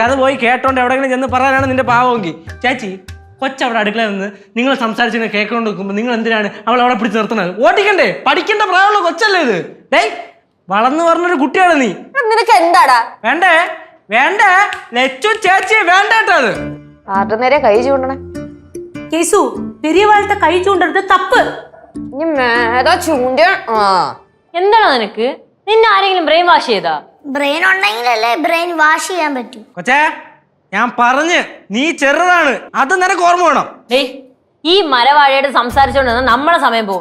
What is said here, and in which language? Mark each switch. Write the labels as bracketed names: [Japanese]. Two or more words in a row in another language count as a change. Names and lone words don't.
[Malayalam] അത് പോയി കേട്ടോണ്ട് എവിടെയെങ്കിലും ചെന്ന് പറയാനാണ് നിന്റെ പാവമെങ്കിൽ. ചേച്ചി, കൊച്ചവിടെ അടുക്കളയിൽ നിന്ന് നിങ്ങൾ സംസാരിച്ചിങ്ങനെ കേൾക്കൊണ്ട് നിൽക്കുമ്പോൾ നിങ്ങൾ എന്തിനാണ് അവൾ അവിടെ പിടിച്ച് നിർത്തുന്നത്? ഓടിക്കണ്ടേ? പഠിക്കേണ്ട പ്രായമുള്ള കൊച്ചല്ലേ ഇത്? ഡേയ്, വളർന്നു പറഞ്ഞൊരു കുട്ടിയാണ് നീ. നിനക്ക് എന്താടാ? വേണ്ടേ വേണ്ടേ ലച്ചു ചേച്ചി വേണ്ടേട്ടോ. അത് ആരുടെ നേരെ കൈ ചൂണ്ടണേ? [Tamil] கேசு, பெரியவாள்கிட்ட கை சூண்டறது தப்பு. [Malayalam] എന്താണോ നിനക്ക്? നിന്നെ ആരെങ്കിലും [English] brain wash [Malayalam] ചെയ്താ? ബ്രെയിൻ ഉണ്ടെങ്കിലല്ലേ [English] brain wash [Malayalam] ചെയ്യാൻ പറ്റൂ. കൊച്ചേ, ഞാൻ പറഞ്ഞ് നീ ചെറുതാണ്, അത് നിനക്ക് ഓർമ്മ വേണം. ഈ മരവാഴയോട് സംസാരിച്ചോണ്ട് നമ്മളെ സമയം പോകും.